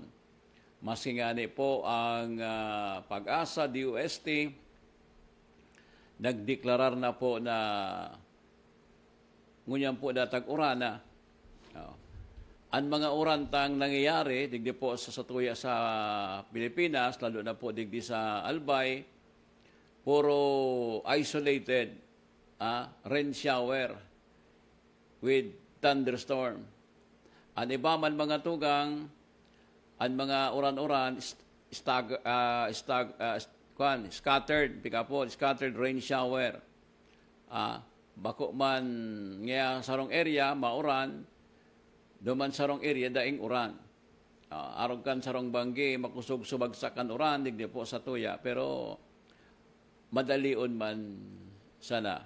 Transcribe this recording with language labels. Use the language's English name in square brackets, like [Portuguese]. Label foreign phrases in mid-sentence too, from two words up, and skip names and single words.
[Bikol] Maski nga po ang Pag-asa, DOST, nagdeklarar na po na ngunyan po datag urana. ang mga urantang nangyayari, digdi po sa Satuya sa Pilipinas, lalo na po digdi sa Albay, puro [English] isolated rain shower with thunderstorm. [Bikol] Ang iba man mga tugang, ang mga uran-uran, [English] scattered rain shower. [Bikol] Bako man nga sarong area, mauran, duman sarong area daing uran. Arog kan sarong banggi, makusog subagsakan uran, digdi po sa tuya. Pero madalion man sana.